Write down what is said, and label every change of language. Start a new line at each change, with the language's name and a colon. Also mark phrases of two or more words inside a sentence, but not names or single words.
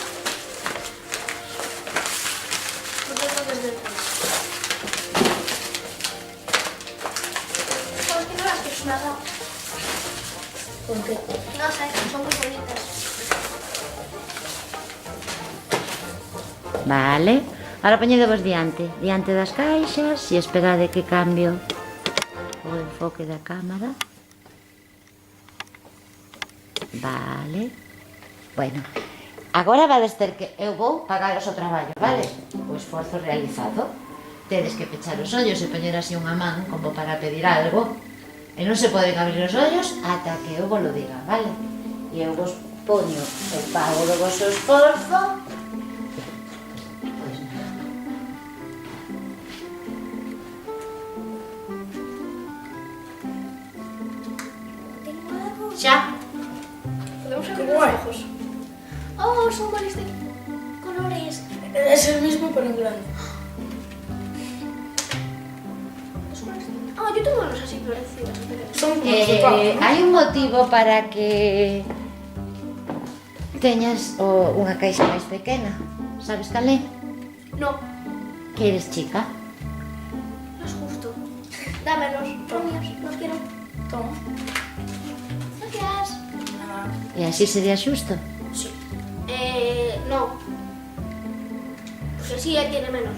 Spanish: ¿Por qué no desde el ¿Sabes que no las que me has dado? ¿Por qué? No sé, son muy bonitas.
Galician: Vale, ahora poñedevos diante das caixas e esperade que cambio o enfoque da cámara.
Spanish: Vale.
Galician: Bueno, agora vades ter que... Eu vou pagaros o traballo, vale? O esforzo realizado. Tedes que pechar os ollos e poñer así unha man como para pedir algo. E non se poden abrir os ollos ata que eu vos lo diga, vale? E eu vos poño o pago do vosso esforzo. Pois nada.
Spanish: Tengo algo.
Galician: Xa.
Spanish: Podemos Qué abrir guay. los ojos. Oh, son varios de colores. Es el mismo pero en grande. Ah, yo tengo unos así florecidos. Son como los de Pau, ¿no?
Galician: Hai un motivo para que teñas unha caixa máis pequena. Sabes cal é?
Spanish: No, Que eres chica. no es justo. Dámelos, son míos, los quiero. Toma. Gracias. Nada.
Galician: E así sería xusto.
Spanish: Sí. No. Pues así él tiene menos.